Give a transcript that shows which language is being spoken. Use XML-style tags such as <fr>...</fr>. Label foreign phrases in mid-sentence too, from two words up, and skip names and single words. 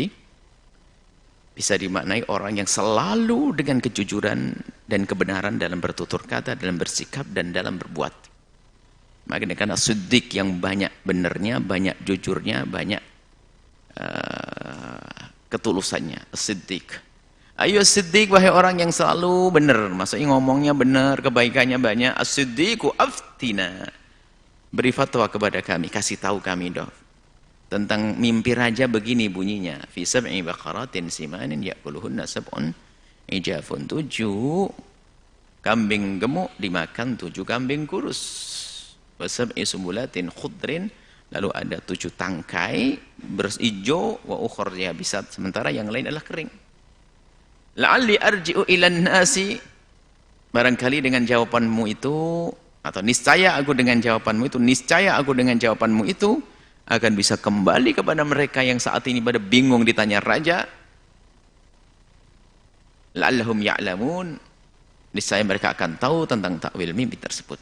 <id>Bisa dimaknai orang yang selalu dengan kejujuran dan kebenaran dalam bertutur kata, dalam bersikap, dan dalam berbuat. Makanya karena Siddiq yang banyak benarnya, banyak jujurnya, banyak ketulusannya. Siddiq. Ayo Siddiq, wahai orang yang selalu benar. Maksudnya ngomongnya benar, kebaikannya banyak.</id> <ar>الصديق أفتنا.</ar> <id>Beri fatwa kepada kami, kasih tahu kami dong. Tentang mimpi raja begini bunyinya.</id> <ar>في سبع بقرات سمان يأكلهن سبع عجاف.</ar> <id>7 kambing gemuk dimakan 7 kambing kurus.</id> <ar>وسبع سنبلات خضر.</ar> <id>Lalu ada 7 tangkai berhijau,</id> <ar>وأخر يابسات,</ar> <id>sementara yang lain adalah kering.</id> <ar>لعلي أرجع إلى الناس,</ar> <id>barangkali dengan jawabanmu itu, atau niscaya aku dengan jawabanmu itu akan bisa kembali kepada mereka yang saat ini pada bingung ditanya raja.</id> <ar>لعلهم يعلمون,</ar> <id>niscaya mereka akan tahu tentang takwil mimpi tersebut.</id>